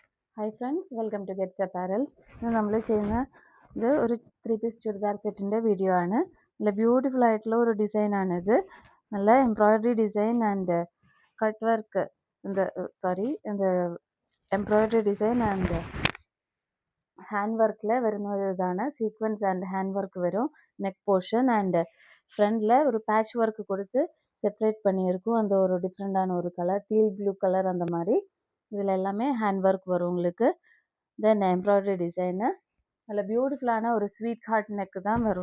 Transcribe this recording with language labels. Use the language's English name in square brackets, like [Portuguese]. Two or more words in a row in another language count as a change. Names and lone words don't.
[English] Hi friends, welcome to [Malayalam] ഗെറ്റ്സ് അപ്പാരൽസ്. ഇന്ന് നമ്മൾ ചെയ്യുന്ന ഇത് ഒരു 3 പീസ് ചുരിദാർ സെറ്റിൻ്റെ വീഡിയോ ആണ്. നല്ല ബ്യൂട്ടിഫുൾ ആയിട്ടുള്ള ഒരു ഡിസൈനാണിത്. നല്ല [English] embroidery design and cut work [Malayalam] இந்த [English] embroidery design and hand work [Malayalam] വരുന്ന ഒരു ഇതാണ്. [English] sequence and hand work [Tamil] வரும். [English] neck portion and front [Tamil] ஒரு [English] patch work [Tamil] கொடுத்து செப்பரேட் பண்ணியிருக்கும். அந்த ஒரு டிஃப்ரெண்டான ஒரு கலர், [English] teal blue colour [Tamil] அந்த மாதிரி. இதில் எல்லாமே [English] hand work [Tamil] வரும் உங்களுக்கு. தென் [English] embroidery design [Tamil] நல்ல பியூட்டிஃபுல்லான ஒரு [English] sweetheart neck [Tamil] தான் வரும்.